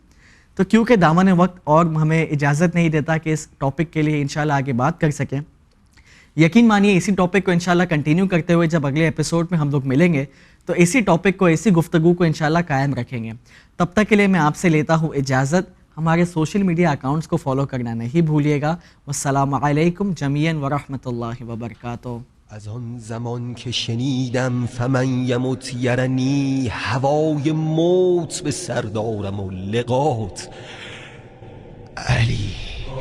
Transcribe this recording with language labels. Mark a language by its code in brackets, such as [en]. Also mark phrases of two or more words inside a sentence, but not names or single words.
[ur] تو کیونکہ دامن وقت اور ہمیں اجازت نہیں دیتا کہ اس ٹاپک کے لیے انشاءاللہ آگے بات کر سکیں، یقین مانیے اسی ٹاپک کو انشاءاللہ کنٹینیو کرتے ہوئے جب اگلے ایپیسوڈ میں ہم لوگ ملیں گے تو اسی ٹاپک کو، اسی گفتگو کو انشاءاللہ قائم رکھیں گے۔ تب تک کے لیے میں آپ سے لیتا ہوں اجازت۔ ہمارے سوشل میڈیا اکاؤنٹس کو فالو کرنا نہیں بھولیے گا۔ [ar] والسلام علیکم جمیعاً ورحمۃ اللہ وبرکاتہ۔ [fa] از آن زمان که شنیدم [ar] فمن یمت یرنی، [fa] هوای موت به سر دارم و لقات علی.